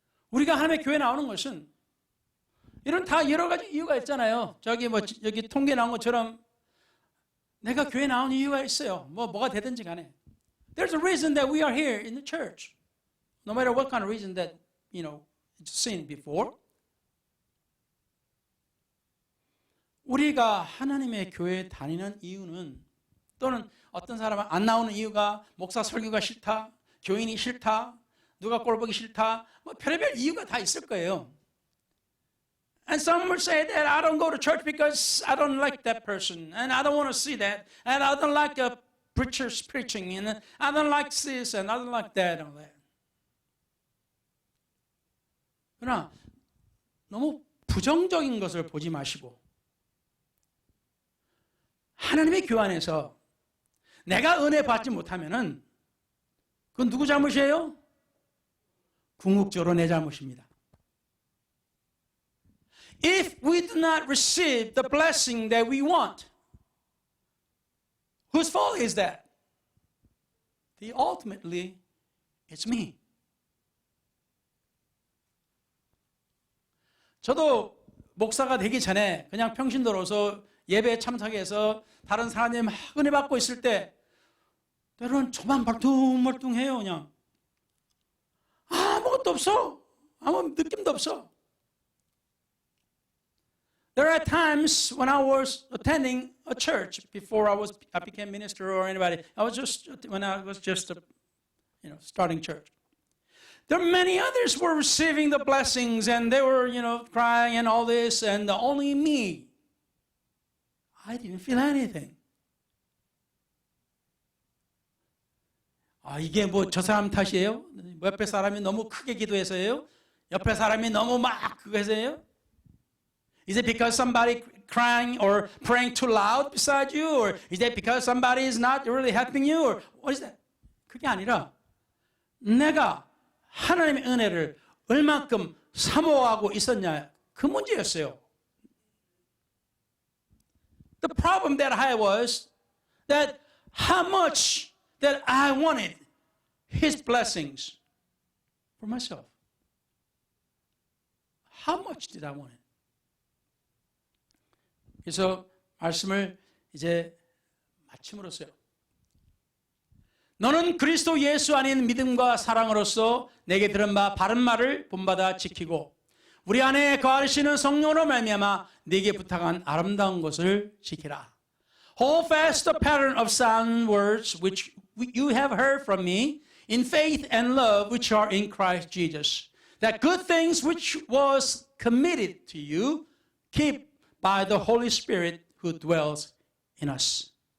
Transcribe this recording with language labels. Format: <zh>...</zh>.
<ko>우리가 하나님의 교회 나오는 것은 이런 다 여러 가지 이유가 있잖아요. 여기 통계 나온 것처럼 내가 교회 나온 이유가 있어요. 뭐가 되든지 간에.</ko> <en>There's a reason that we are here in the church. No matter what kind of reason that, it's seen before.</en> <ko>우리가 하나님의 교회에 다니는 이유는 또는 어떤 사람은 안 나오는 이유가 목사 설교가 싫다, 교인이 싫다, 누가 꼴 보기 싫다, 별의별 이유가 다 있을 거예요.</ko> <en>And some will say that I don't go to church because I don't like that person, and I don't want to see that, and I don't like the preachers preaching, and I don't like this, and I don't like that, and all that.</en> <ko>그러나 너무 부정적인 것을 보지 마시고 하나님의 교회 안에서 내가 은혜 받지 못하면은 그건 누구 잘못이에요? 궁극적으로 내 잘못입니다.</ko> <en>If we do not receive the blessing that we want, whose fault is that? Ultimately, it's me.</en> <ko>저도 목사가 되기 전에 그냥 평신도로서 예배에 참석해서 다른 사람이 막 은혜 받고 있을 때 때로는 저만 멀뚱멀뚱해요. 그냥 아무것도 없어. 아무 느낌도 없어.</ko> <en>There are times when I was attending a church before I became minister or anybody. When I was just starting church. There are many others were receiving the blessings and they were, crying and all this, and only me, I didn't feel anything.</en> <ko>이게 뭐 저 사람 탓이에요? 옆에 사람이 너무 크게 기도해서예요? 옆에 사람이 너무 막 그거 해서예요?</ko> <en>Is it because somebody crying or praying too loud beside you? Or is that because somebody is not really helping you? Or what is that?</en> <ko>그게 아니라 내가 하나님의 은혜를 얼만큼 사모하고 있었냐, 그 문제였어요.</ko> <en>The problem that I had was that how much that I wanted His blessings for myself. How much did I want it?</en> <ko>그래서 말씀을 이제 마침으로써요. 너는 그리스도 예수 안인 믿음과 사랑으로서 내게 들은 바 바른 말을 본받아 지키고 우리 안에 거하시는 성령으로 말미암아 네게 부탁한 아름다운 것을 지키라.</ko> <en>Hold fast the pattern of sound words which you have heard from me in faith and love which are in Christ Jesus. That good things which was committed to you keep by the Holy Spirit who dwells in us.</en>